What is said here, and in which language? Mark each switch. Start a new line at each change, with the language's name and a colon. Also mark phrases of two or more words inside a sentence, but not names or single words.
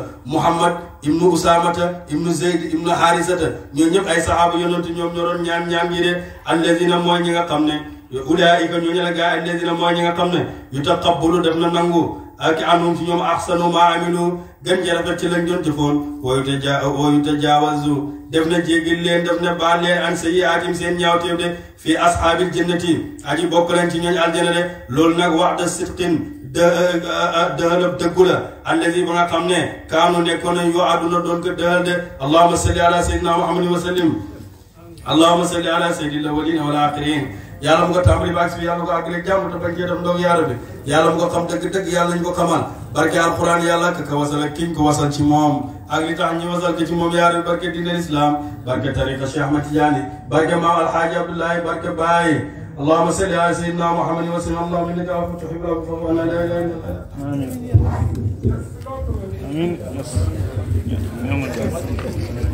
Wolof: Muhammad ibnu Usaamata ibnu Zayd ibnu Haarisata ñoo ñëpp ay saxaaba yonentu ñoom ñoo doon ñaan gi de alladina mooy ñi nga xam ne ulaa'ika ñooñu la gaa alladina mooy ñi nga xam ne yutaqabbalu def na nangu ak anum ci ñoom
Arabic: أحسن ما عملوا
Wolof: gën ja rafet ci lañ doon jëfoon
Arabic: ويتجاوز
Wolof: def na jéggil leen def na baal leen
Arabic: عن سيئاتهم
Wolof: seen ñaawteef de
Arabic: في أصحاب الجنة
Wolof: aji bokk lañ ci ñooñ aljana de loolu nag
Arabic: وعد الصدق
Wolof: dëhalab dëggu la allazi ba nga xam ne kaanu nekkoon nañ yoo àdduna doon ko dëhal de
Arabic: اللهم صل على سيدنا محمد وسلم اللهم صل على سيد الأولين والآخرين
Wolof: yàlla mu ko tàmbali ba agsi yàlla mu ko àggale jàmm te bañ cee def ndoog yaara bi yàlla mu ko xam dëgg-dëgg yàlla ñu ko xamal barke alquran yàlla ka wasal ak kiñ ko wasal ci moom ak li tax ñu wasal ko ci moom yaara bi barke diine l'islam barke tariqa Cheikh Ahmad Tidiane barke maam alhaaji Abdoulaye barke Baye
Arabic: اللهم صل على سيدنا محمد وسلم اللهم انك عفو تحب العفو فاعف عنا لا اله الا انت امين امين